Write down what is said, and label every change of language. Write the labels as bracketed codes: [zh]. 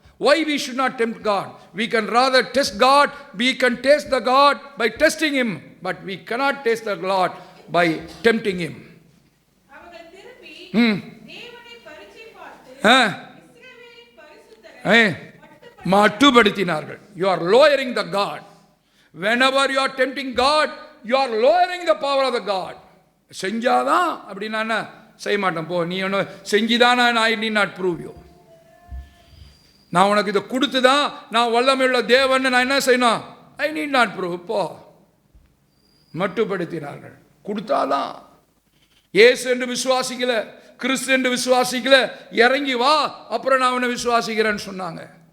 [en] Why we should not tempt God? We can rather test God. We can taste the God by testing him, but we cannot taste the Lord by tempting him. [ta] அவர்கள் திரும்பி தேவனை பரீட்சை பார்த்து இஸ்ரவேலின் பரிசுத்தரை மட்டுப்படுத்தினார்கள். [en] You are lowering the God. Whenever you are tempting God, you are lowering the power of the God. [ta] செஞ்சாதான் அப்படின்னா என்ன, செய்ய மாட்டேன் போ, நீ ஒன்று செஞ்சுதானா, [en] I need not prove you. [ta] நான் உனக்கு இதை கொடுத்து தான் நான் வல்லமையுள்ள தேவன் நான் என்ன செய்யணும், [en] I need not prove. [ta] போ. மட்டுப்படுத்தினார்கள். கொடுத்தாதான். இயேசு என்று விசுவாசிக்கல, கிறிஸ்து என்று விசுவாசிக்கல, இறங்கி வா அப்புறம் நான் உன்னை விசுவாசிக்கிறேன்னு சொன்னாங்க.